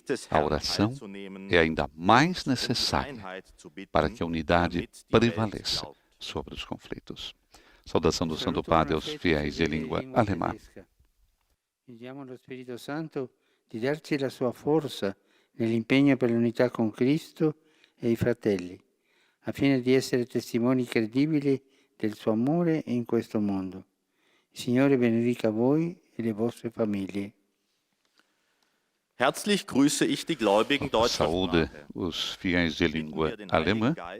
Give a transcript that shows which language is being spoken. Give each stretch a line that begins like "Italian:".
Portuguese: A oração é ainda mais necessária para que a unidade prevaleça sobre os conflitos. Saudação do Santo Padre aos fiéis de língua alemã.
Italian: Chiediamo allo Spirito Santo di darci la sua forza nell'impegno per l'unità con Cristo e i fratelli, a fine di essere testimoni credibili del suo amore in questo mondo. Il Signore benedica voi e le vostre famiglie.
German: Herzlich grüße ich die Gläubigen deutscher
Portuguese: Saúde
German: Sprache.
Portuguese: os fiéis de língua alemã.